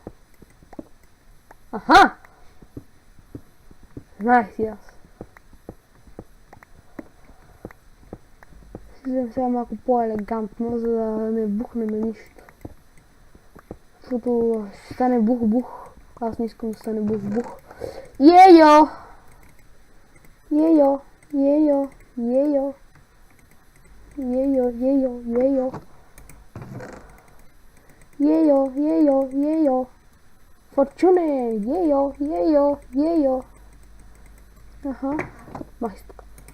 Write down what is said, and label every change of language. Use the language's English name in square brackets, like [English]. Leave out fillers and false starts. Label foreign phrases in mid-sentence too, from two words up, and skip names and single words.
[Bulgarian] Знаех си аз. Взем сега малко по-елегантно, за да не бухнем нищо. Защото ще стане бух-бух. Аз не искам да стане бух-бух. Йо! Форчуне! Йо! Махи тук.